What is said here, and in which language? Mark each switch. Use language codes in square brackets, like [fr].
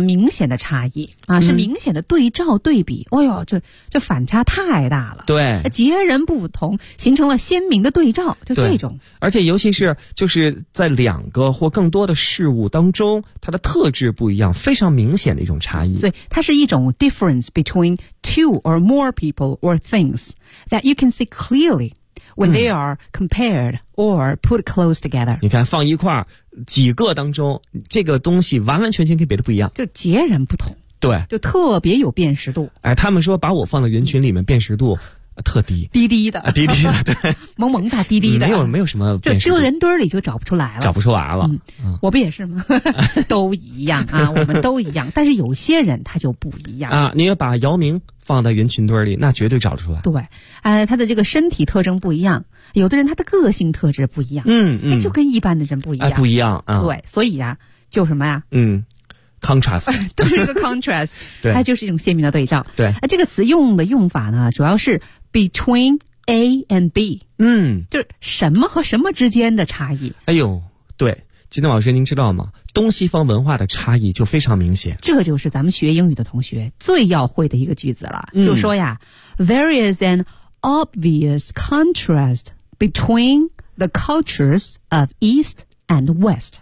[zh] 明显的差异啊，是明显的对照对比。嗯、哎呦，就反差太大了，对，截然不同，形成了鲜明的对照，就这种。而且尤其是就是在两个或更多的事物当中，它的特质不一样，非常明显的一种差异。所以它是一种 [en] difference between two or more people or things that you can see clearly。 When they are compared or put close together. [zh] 你看放一块几个当中，这个东西完完全全跟别的不一样。就截然不同。对。就特别有辨识度。哎，他们说把我放到人群里面辨识度特低。低低的。低低的，对。萌萌大低低的。没有什么辨识度。就丢人堆里就找不出来了。找不出来了。嗯、我不也是吗？都一样啊，我们都一样。但是有些人他就不一样。啊，你要把姚明放在人群堆里，那绝对找得出来。对，他的这个身体特征不一样，有的人他的个性特质不一样，嗯，就跟一般的人不一样，不一样啊。对，所以呀、啊，就什么呀、啊，嗯 ，contrast，都是一个 contrast，对，它就是一种鲜明的对照。对，这个词用法呢，主要是 [en] between A and B，嗯， [zh] 就是什么和什么之间的差异。哎呦，对，金东老师，您知道吗？东西方文化的差异就非常明显。这就是咱们学英语的同学最要会的一个句子了。嗯、就说呀 [en] ,there is an obvious contrast between the cultures of East and West.